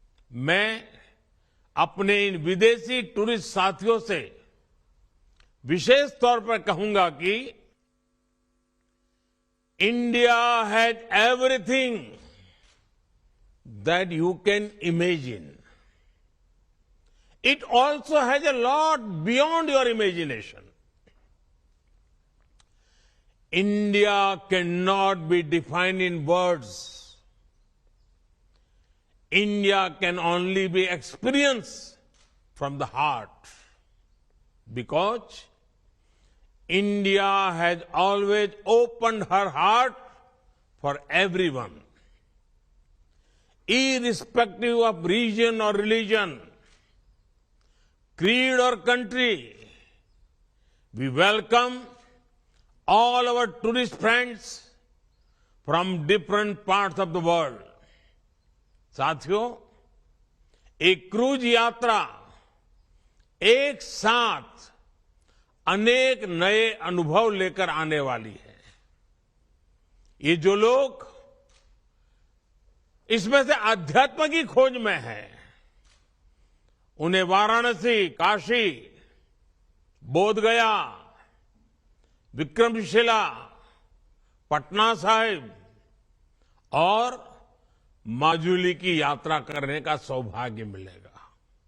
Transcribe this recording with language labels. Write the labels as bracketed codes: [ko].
[hi] मैं अपने इन विदेशी टूरिस्ट साथियों से विशेष तौर पर कहूंगा कि [en] India has everything that you can imagine. It also has a lot beyond your imagination. India cannot be defined in words. India can only be experienced from the heart, because India has always opened her heart for everyone, irrespective of region or religion, creed or country. We welcome all our tourist friends from different parts of the world. [hi] साथियों, एक cruise यात्रा एक साथ अनेक नए अनुभव लेकर आने वाली है। ये जो लोग इसमें से अध्यात्म की खोज में हैं, उन्हें वाराणसी, काशी, बोधगया, विक्रमशिला, पटना साहिब और माजुली की यात्रा करने का सौभाग्य मिलेगा।